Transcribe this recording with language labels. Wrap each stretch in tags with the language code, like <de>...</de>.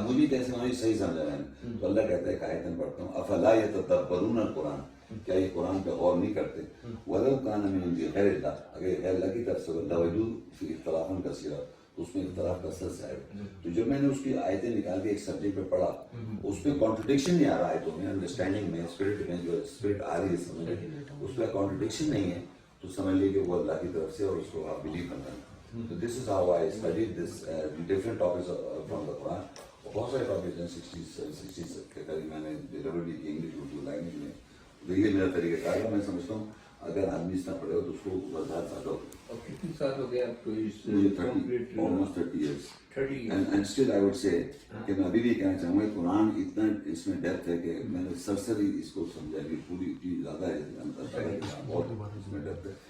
<ur>اب مجھے کیسے مجھے صحیح سمجھا میں نے, تو اللہ کہتا ہے کہ آیتیں پڑھتا ہوں,</ur> <ar>افلا یتدبرون القرآن,</ar> <ur>کیا یہ قرآن پہ غور نہیں کرتے,</ur> <ar>ولو کان من عند غیر اللہ,</ar> <ur>اگر غیر اللہ کی طرف سے</ur> <ar>لوجدوا فی اختلافا کثیرا,</ar> <ur>تو اس میں اختلاف کثرت سے آئے. تو جب میں نے اس کی آیتیں نکال کے ایک سبجیکٹ پہ پڑھا, اس پہ کانٹرڈکشن نہیں آ رہا آیتوں میں, انڈرسٹینڈنگ میں, اسپرٹ میں جو اسپرٹ آ رہی ہے سمجھ میں, اس پہ کانٹرڈکشن نہیں ہے, تو سمجھ لیجیے کہ وہ اللہ کی طرف سے, اور اس کو آپ بلیو کرنا ہے.</ur> <en>So this is how I studied this different topics from the Quran.</en> <ur>بہت سارے ٹاپکس ہیں 60 کے قریب میں نے ڈیلیوری کی انگلش اردو لینگویج میں. یہ میرا طریقہ کار ہے. میں سمجھتا ہوں اگر آدمی اس طرح پڑھے ہو تو اس کو وضاحت زیادہ ہوگی. کتنے سال ہو گئے آپ کو اس</ur> <en>almost 30 years. And still I would say</en> <ur>کہ میں ابھی بھی کہنا چاہوں گا قرآن اتنا اس میں ڈیپتھ ہے کہ میں نے سرسری اس کو سمجھا کہ پوری چیز زیادہ ہے, بہت اس میں ڈیپتھ ہے.</ur>